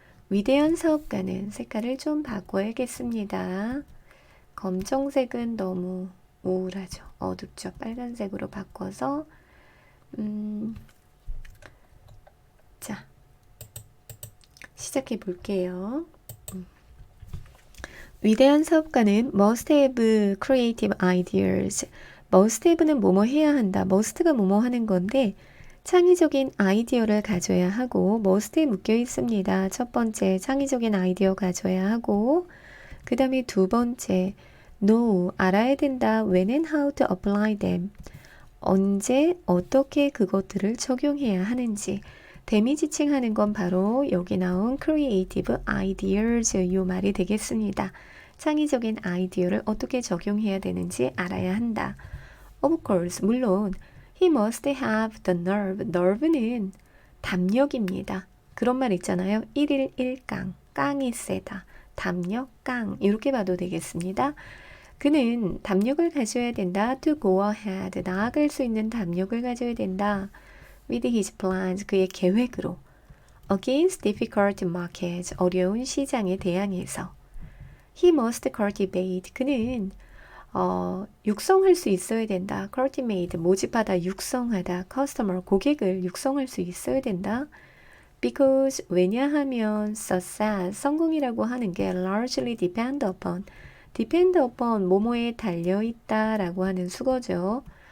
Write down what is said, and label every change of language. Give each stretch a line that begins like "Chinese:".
Korean: 위대한 사업가는 색깔을 좀 바꿔야겠습니다. 검정색은 너무 우울하죠. 어둡죠. 빨간색으로 바꿔서 자, 시작해 볼게요. 위대한 사업가는
English: must have creative ideas.
Korean: must have는 뭐뭐 해야 한다. must가 뭐뭐 하는 건데 창의적인 아이디어를 가져야 하고 must에 묶여 있습니다. 첫 번째 창의적인 아이디어 가져야 하고 그 다음에 두 번째 know 알아야 된다.
English: when and how to apply them.
Korean: 언제 어떻게 그것들을 적용해야 하는지 대미 지칭하는 건 바로 여기 나온 creative ideas 요 말이 되겠습니다. 창의적인 아이디어를 어떻게 적용해야 되는지 알아야 한다.
English: Of course,
Korean: 물론
English: he must have the nerve.
Korean: nerve는 담력입니다. 그런 말 있잖아요. 1일 1강, 깡이 세다. 담력, 깡 이렇게 봐도 되겠습니다. 그는 담력을 가져야 된다.
English: To go ahead,
Korean: 나아갈 수 있는 담력을 가져야 된다.
English: With his plans,
Korean: 그의 계획으로.
English: Against difficult markets,
Korean: 어려운 시장에 대항해서.
English: He must cultivate,
Korean: 그는 육성할 수 있어야 된다. cultivate, 모집하다, 육성하다. customer, 고객을 육성할 수 있어야 된다. because, 왜냐하면 success, 성공이라고 하는 게
English: largely depend upon,
Korean: 뭐뭐에 달려있다 라고 하는 수거죠.